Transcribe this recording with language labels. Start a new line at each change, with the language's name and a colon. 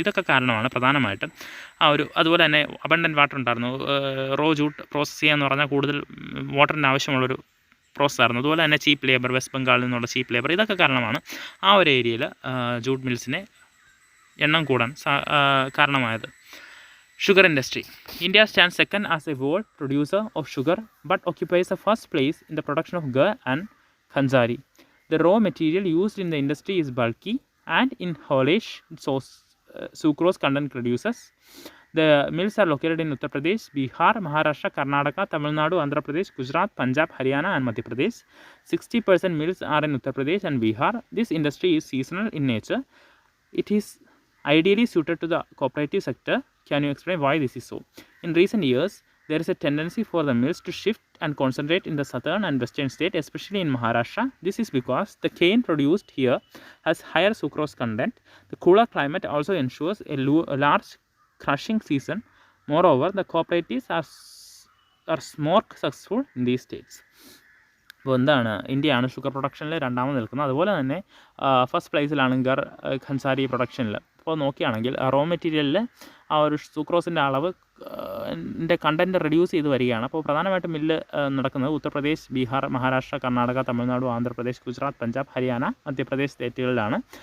Malayalam: ഇതൊക്കെ കാരണമാണ് പ്രധാനമായിട്ടും ആ ഒരു, അതുപോലെ തന്നെ അബണ്ടൻറ്റ് വാട്ടർ ഉണ്ടായിരുന്നു. റോ ജൂട്ട് പ്രോസസ്സ് ചെയ്യാന്ന് പറഞ്ഞാൽ കൂടുതൽ വാട്ടറിന് ആവശ്യമുള്ളൊരു പ്രോസസ്സായിരുന്നു. അതുപോലെ തന്നെ ചീപ്പ് ലേബർ, വെസ്റ്റ് ബംഗാളിൽ നിന്നുള്ള ചീപ്പ് ലേബർ, ഇതൊക്കെ കാരണമാണ് ആ ഒരു ഏരിയയിൽ ജൂട്ട് മിൽസിനെ എണ്ണം കൂടാൻ കാരണമായത്.
English: Sugar industry. India stands second as a world producer of sugar but occupies the first place in the production of gur and khanjari. The raw material used in the industry is bulky and in haulage sucrose content reduces. The mills are located in Uttar Pradesh, Bihar, Maharashtra, Karnataka, Tamil Nadu, Andhra Pradesh, Gujarat, Punjab, Haryana and Madhya Pradesh. 60% mills are in Uttar Pradesh and Bihar. This industry is seasonal in nature. It is ideally suited to the cooperative sector. Can you explain why this is so? In recent years, there is a tendency for the mills to shift and concentrate in the southern and western state, especially in Maharashtra. This is because the cane produced here has higher sucrose content. The cooler climate also ensures a large crushing season. Moreover, the cooperatives are more successful in these states.
Malayalam: അപ്പോൾ എന്താണ്, ഇന്ത്യയാണ് sugar പ്രൊഡക്ഷനിൽ രണ്ടാമത് നിൽക്കുന്നത്. അതുപോലെ തന്നെ first പ്ലേസിലാണ് ഖൻസാരി പ്രൊഡക്ഷനിൽ. അപ്പോൾ നോക്കുകയാണെങ്കിൽ raw മെറ്റീരിയലിൽ ആ ഒരു സൂക്രോസിൻ്റെ അളവ് കണ്ടൻറ്റ് റെഡ്യൂസ് ചെയ്ത് വരികയാണ്. അപ്പോൾ പ്രധാനമായിട്ടും മില്ല് നടക്കുന്നത് ഉത്തർപ്രദേശ്, ബീഹാർ, മഹാരാഷ്ട്ര, കർണാടക, തമിഴ്നാട്, ആന്ധ്രാപ്രദേശ്, ഗുജറാത്ത്, പഞ്ചാബ്, ഹരിയാന, മധ്യപ്രദേശ് സ്റ്റേറ്റുകളിലാണ്.